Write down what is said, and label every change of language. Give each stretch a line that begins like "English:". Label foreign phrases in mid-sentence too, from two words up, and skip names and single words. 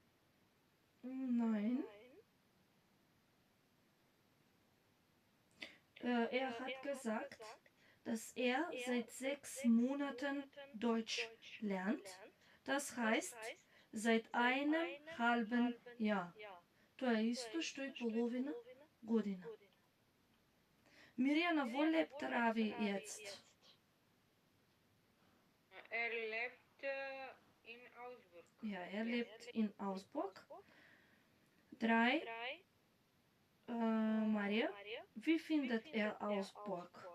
German: Nein. Er hat gesagt, dass er seit 6 Monaten Deutsch lernt. Das heißt, seit einem halben Jahr.
Macedonian: Тоа е исто што и половина година.
German: Mirjana, wo lebt Ravi jetzt? Lebt in Augsburg. Ja, er lebt in Augsburg. 3. Maria, wie findet er Augsburg?